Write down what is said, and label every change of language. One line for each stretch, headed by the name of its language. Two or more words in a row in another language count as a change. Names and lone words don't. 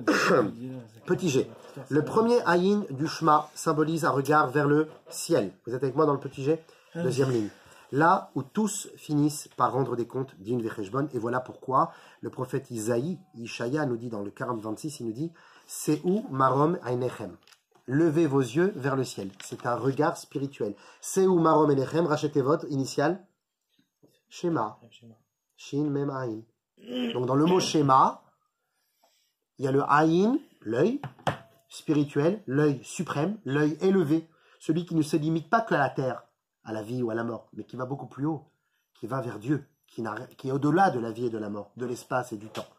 French: Petit G. Le premier Aïn du Shema symbolise un regard vers le ciel. Vous êtes avec moi dans le petit G? Deuxième ligne. Là où tous finissent par rendre des comptes
Hebrew: דין וחשבון.
French: Et voilà pourquoi le prophète Ishaïa nous dit dans le 40-26, il nous dit «
Hebrew: שאו מרום עיניכם
French: » levez vos yeux vers le ciel. C'est un regard spirituel.
Hebrew: שאו מרום עיניכם,
French: rachetez votre initiale Shema.
Hebrew: שין מם עין.
French: Donc dans le mot Shema, il y a le aïn, l'œil spirituel, l'œil suprême, l'œil élevé, celui qui ne se limite pas qu'à la terre, à la vie ou à la mort, mais qui va beaucoup plus haut, qui va vers Dieu, qui est au-delà de la vie et de la mort, de l'espace et du temps.